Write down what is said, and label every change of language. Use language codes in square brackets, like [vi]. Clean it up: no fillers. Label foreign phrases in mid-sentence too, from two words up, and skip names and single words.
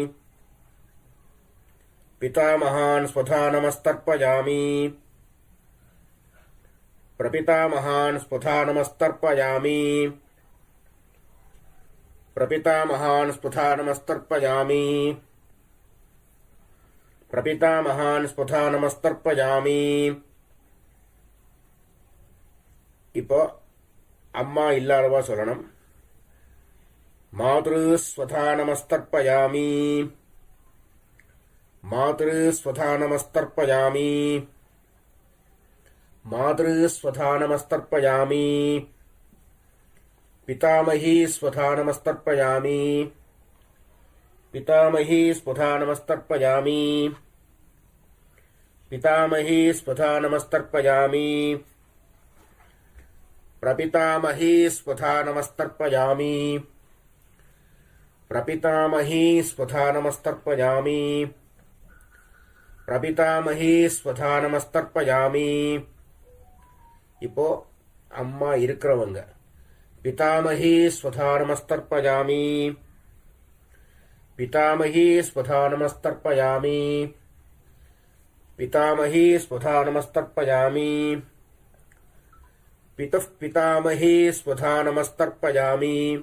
[sa] पितामहान् स्वधा नमस्तर्पयामि प्रपितामहान् स्वधा नमस्तर्पयामि प्रपितामहान् स्वधा नमस्तर्पयामि प्रपितामहान् स्वधा नमस्तर्पयामि. [ta] இப்போ அம்மா இல்லாதவா சொல்லணும். [sa] मातृ स्वधा नमस्तर्पयामि मातृ स्वधा नमस्तर्पयामि मातृ स्वधा नमस्तर्पयामि पितामहि स्वधा नमस्तर्पयामि पितामहि स्वधा नमस्तर्पयामि पितामहि स्वधा नमस्तर्पयामि प्रपितामहि स्वधा नमस्तर्पयामि प्रपितामहि स्वधा नमस्तर्पयामि प्रपितामहि स्वधा नमस्तर्पयामि. [ta] இப்போ அம்மா இருக்கிறவங்க [sa] पितामहि स्वधा नमस्तर्पयामि पितामहि स्वधा नमस्तर्पयामि पितामहि स्वधा नमस्तर्पयामि पितुः पितामहि स्वधा नमस्तर्पयामि